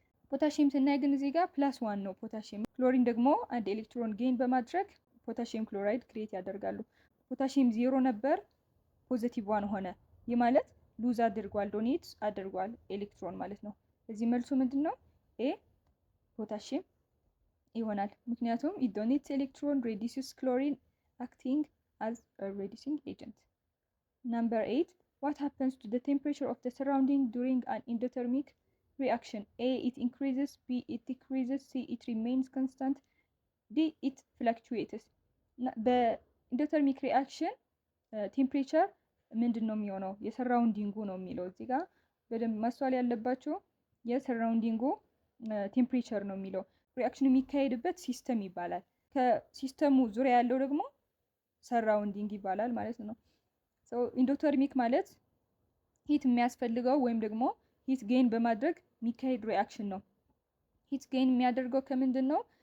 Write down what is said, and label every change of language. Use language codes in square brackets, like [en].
[am] ፖታሺየም ስናይ ግን እዚህ ጋር ፕላስ ዋን ነው ፖታሺየም። ክሎሪን ደግሞ አንድ ኤሌክትሮን ጌን በማድረግ ፖታሺየም ክሎራይድ ክሬት ያደርጋሉ። ፖታሺየም ዜሮ ነበር ፖዚቲቭ ዋን ሆነ። ይህ ማለት ሉዝ አድርጓል፣ ዶኔት አድርጓል ኤሌክትሮን ማለት ነው። እዚህ መልሱ ምንድን ነው? ኤ ፖታሺየም ይሆናል። ምክንያቱም [en] ኢት ዶኔትስ ኤሌክትሮን ሬዲዩስስ ክሎሪን አክቲንግ as a reducing agent. Number 8 what happens to the temperature of the surrounding during an endothermic reaction? A it increases, B it decreases, C it remains constant, D it fluctuates. [am] በኢንዶተርሚክ ሪአክሽን ቴምፕሬቸር ምንድን ነው የሚሆነው? የሰራውንዲንጉ ነው የሚለው እዚህ ጋር በደንብ ማስተዋል ያለባችሁ። የሰራውንዲንጉ ቴምፕሬቸር ነው የሚለው። ሪአክሽን የሚካሄድበት ሲስተም ይባላል። ከሲስተሙ ዙሪያ ያለው ደግሞ ሰራውንዲንግ ይባላል ማለት ነው። ሶ ኢንዶተርሚክ ማለት ሂት የሚያስፈልገው ወይም ደግሞ ሂት ጌን በማድረግ የሚካሄድ ሪአክሽን ነው። ሂት ጌን የሚያደርገው ከምንድን ነው?